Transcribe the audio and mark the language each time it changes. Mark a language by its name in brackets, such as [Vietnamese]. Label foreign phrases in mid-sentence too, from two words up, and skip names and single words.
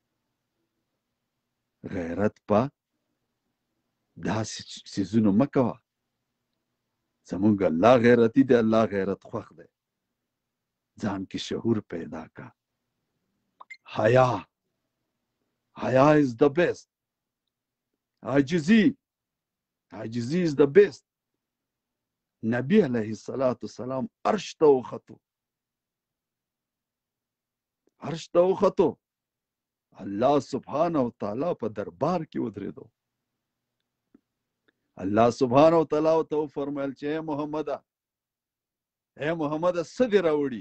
[Pashto] غیرت په داسې څیزونو مه کوه. زمونږ الله غیرتي دی، الله غیرت خوښ دی. ځان کې شعور پیدا کا. حیا [English] is the best. عاجزي is the best. [Pashto] نبی [Arabic] علیه السلام [Pashto] عرش ته وختو، [Arabic] الله سبحانه وتعالی [Pashto] په دربار کې ودرېدو. [Arabic] الله سبحانه وتعالی [Pashto] ته وفرمایل چې اے محمده څه دې راوړي؟